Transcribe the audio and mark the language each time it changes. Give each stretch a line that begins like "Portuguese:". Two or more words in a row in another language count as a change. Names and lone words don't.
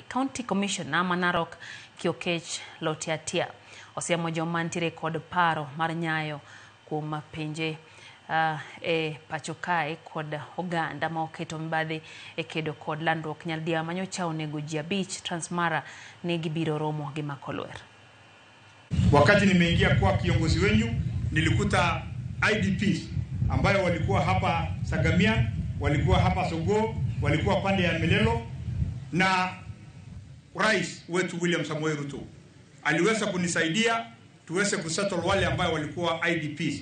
Luo (Kenya and Tanzania): County Commissioner Manarok Kiokech Lotiatia osiemo joma ntiere kod paro mar nyayo kuom penje e pachokae kod oganda ma oketo mibadhi e kedo kod landruok nyaldia manyocha onego ji 5 Transmara ni gibiro romo gi Makolwer.
Swahili: Wakati nimeingia kwa kiongozi wenyu nilikuta IDPs ambayo walikuwa hapa Sagamia, walikuwa hapa Sogo, walikuwa pande ya Melelo, na Rais wetu William Samoei Ruto aliweza kunisaidia tuweze kusettle wale ambao walikuwa IDPs.